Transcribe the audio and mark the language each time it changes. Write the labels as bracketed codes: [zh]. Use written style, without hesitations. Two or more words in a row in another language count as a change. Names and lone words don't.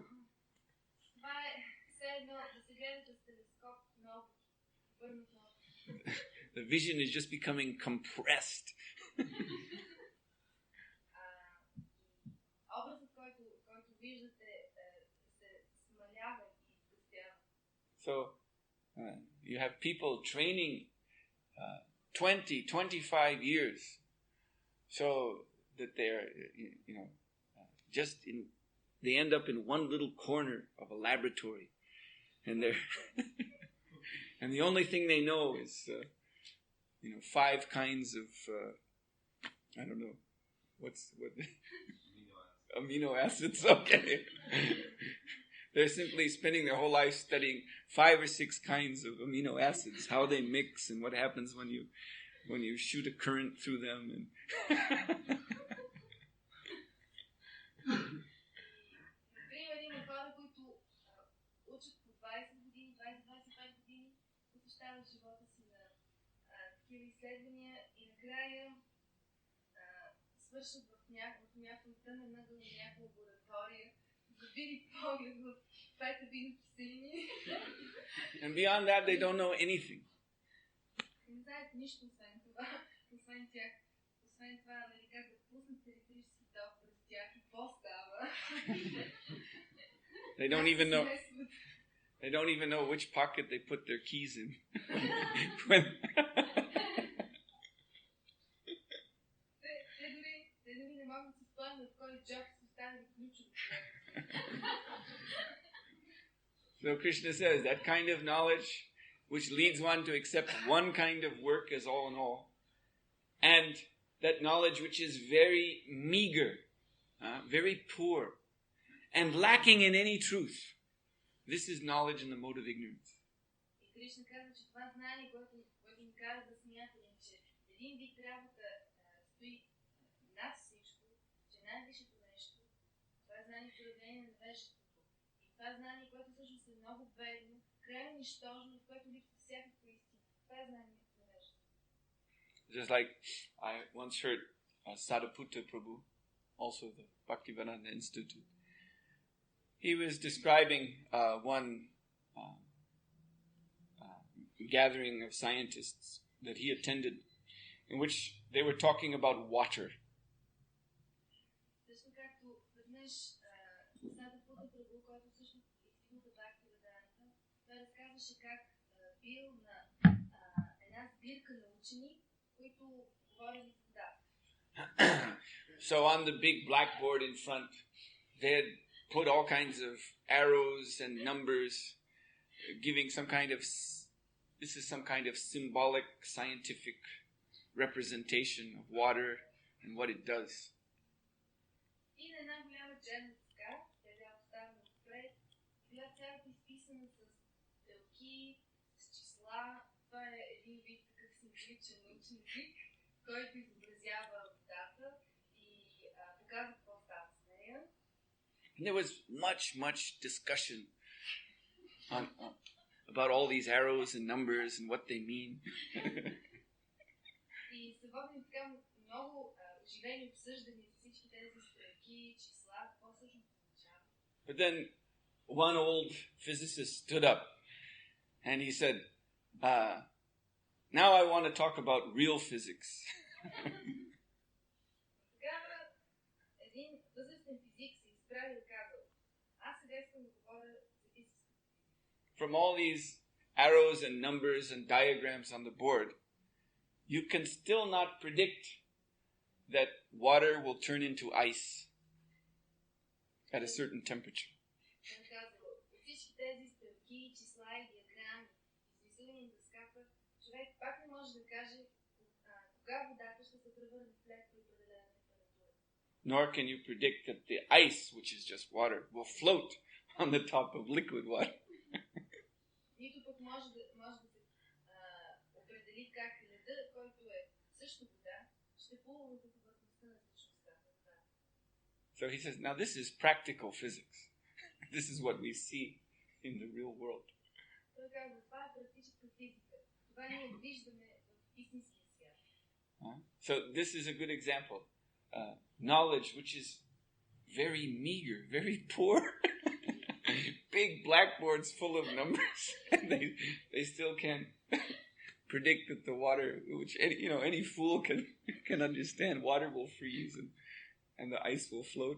[bg] Това е все едно да се гледате с телескоп много върнат много. [en] The vision is just becoming compressed. [bg] Образът, който виждате, се смалява и изгъстява. [en] So, you have people training 20, 25 years so that they're, they end up in one little corner of a laboratory and they're, and the only thing they know is, 5 kinds of, I don't know, what amino acids, okay. They're simply spending their whole life studying 5 or 6 kinds of amino acids, how they mix and what happens when you shoot a current through them. And [bg] например, има хора, които учат по 20 години, 20-25 години, посвещават живота си на такива изследвания и накрая свършат в някакъв тъмен ъгъл на някаква лаборатория, забили поглед в 5 аминокиселини. [en] And beyond that, they don't know anything. [bg] Не знаят нищо освен това, освен тях. Освен това, как да пуснат електрически ток през тях и какво става. [en] They don't even know which pocket they put their keys in. [bg] Те дори не могат да се спомнят в кой джоб са оставили ключове. [en] So Krishna says that kind of knowledge which leads one to accept one kind of work as all in all, and that knowledge which is very meager, very poor, and lacking in any truth. This is knowledge in the mode of ignorance. [bg] И Кришна казва, че това знание, което ни кара да смятаме, че един вид работа стои над всичко, че най-висшето нещо, това е знание проявление на невежеството. И това знание, което всъщност е много бедно, крайно нищожно, в което липсва всякаква истина. Това е знание на невежеството. [en] Just like I once heard Sadhaputta Prabhu, also the Bhaktivedanta Institute, he was describing one gathering of scientists that he attended, in which they were talking about water. [bg] Също както веднъж Садхапута Прабhu, който всъщност изстигна до Бхактиведанта, той разказваше как бил на една сбирка на учени, които говорили за водата. [en] So on the big blackboard in front, they had put all kinds of arrows and numbers, giving this is some kind of symbolic scientific representation of water and what it does. [bg] И на една голяма черна дъска, тя била поставена отпред, била цялата изписана с стрелки, с числа. Това е един вид такъв символичен научен език, който изобразява водата и показва какво става с нея. [en] And there was much discussion about all these arrows and numbers and what they mean. [bg] И се водим така много оживени обсъждания за всички тези стрелки, числа, какво всъщност означава. [en] But then one old physicist stood up and he said, now I want to talk about real physics. [bg] Тогава един възрастен физик се изправи и казал, аз сега искам да говоря за физика. [en] From all these arrows and numbers and diagrams on the board, you can still not predict that water will turn into ice at a certain temperature. [bg] Той казал, всички тези стрелки, числа и диаграми, изрисувани на дъската, човек пак не може да каже кога водата ще се превърне в лед при определена температура. [en] Nor can you predict that the ice, which is just water, will float on the top of liquid water. [bg] Нито пък може да се определи как леда, който е също вода, ще плува на повърхността на течността. [en] So he says, now this is practical physics. This is what we see in the real world. [bg] Той казва, това е практическа физика. Това ние виждаме в истинския свят. [en] So this is a good example. Knowledge which is very meager, very poor. Big blackboards full of numbers. And they still can't predict that the water, which any fool can understand, water will freeze and the ice will float.